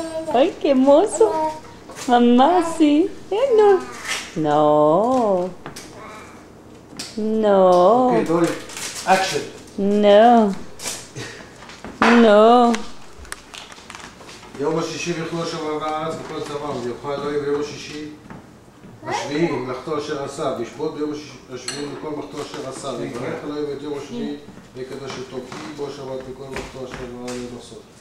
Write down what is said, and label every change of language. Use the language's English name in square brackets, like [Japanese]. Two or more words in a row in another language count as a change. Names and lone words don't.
[Spanish] ¡Ay, qué hermoso! Mamá, sí. No. No. No. [English] Okay, Dori. Action. [Spanish] No. No. [Hebrew] יום השישי ויחלו השם בארץ וכל צבאם, ויוכל אלוהים ביום השישי השביעי מלאכתו אשר עשה, וישבות ביום השביעי מכל מלאכתו אשר עשה, ויברך אלוהים את יום השביעי ויקדש אותו, כי בו שבת מכל מלאכתו אשר ברא אלוהים לעשות.